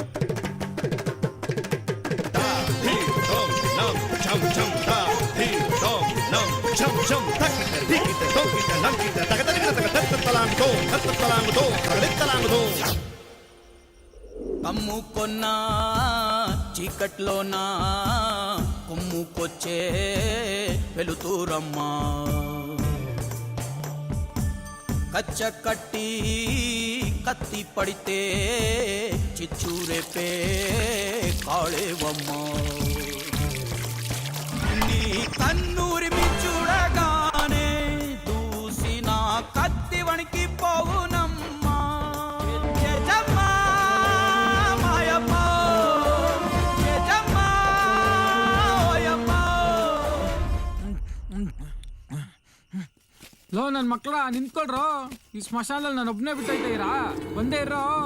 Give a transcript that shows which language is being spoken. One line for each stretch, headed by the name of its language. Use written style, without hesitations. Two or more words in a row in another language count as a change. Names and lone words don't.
Telugu: ತಾ ಧೀಮ್ ತೋಮ್ ನಮ್ ಛಮ್ ಛಮ್ ತಾ ಧೀಮ್ ತೋಮ್ ನಮ್ ಛಮ್ ಛಮ್ ತಕ್ಕಿಟ ಧಿಕಿಟ ತೋಕಿಟ ನಂಕಿಟ ತಗ ತರಗಡ ತಗ ತತ್ತ ತಲಾಂಗ್ ತೋ ತರಗಡ ತಲಾಂಗ್ ತೋ. కమ్ము కొన్న చీకట్లోన కొమ్ముకొచ్చే వెలుతురమ్మా. కచ్చ కట్టి కత్తి పడితే చిచ్చూరేపే కాళేవమ్మా. నీ కన్నూరిమి చూడగానే దూసిన కత్తి వణికి పోవునమ్మా.
Kannada: ಲೋ ನನ್ನ ಮಕ್ಕಳ ನಿಂತ್ಕೊಳ್ರೋ. ಈ ಸ್ಮಶಾನದಲ್ಲಿ ನಾನು ಒಬ್ಬನೇ ಬಿಟ್ಟೈತೆ ಇರಾ, ಬಂದೇ ಇರೋ.